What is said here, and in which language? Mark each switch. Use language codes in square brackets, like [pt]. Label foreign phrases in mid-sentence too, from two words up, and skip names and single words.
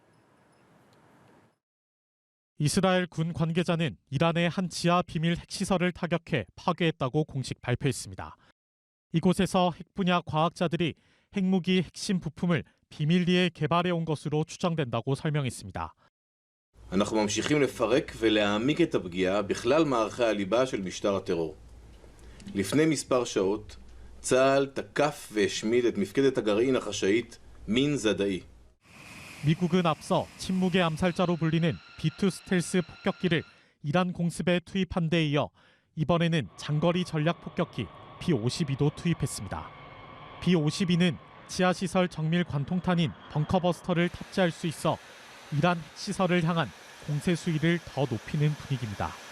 [ko] 이스라엘 군 관계자는 이란의 한 지하 비밀 핵시설을 타격해 파괴했다고 공식 발표했습니다. 이곳에서 핵 분야 과학자들이 핵무기 핵심 부품을 비밀리에 개발해온 것으로 추정된다고 설명했습니다. [he] אנחנו ממשיכים לפרק ולהעמיק את הפגיעה בכלל מערכי הליבה של משטר הטרור. לפני מספר שעות, צה"ל תקף והשמיד את מפקדת הגרעין החשאית מין זדאי. [ko] 미국은 앞서 침묵의 암살자로 불리는 B-2 스텔스 폭격기를 이란 공습에 투입한 데 이어 이번에는 장거리 전략 폭격기 B-52도 투입했습니다. B-52는 지하시설 정밀 관통탄인 벙커버스터를 탑재할 수 있어 이란 핵시설을 향한 공세 수위를 더 높이는 분위기입니다.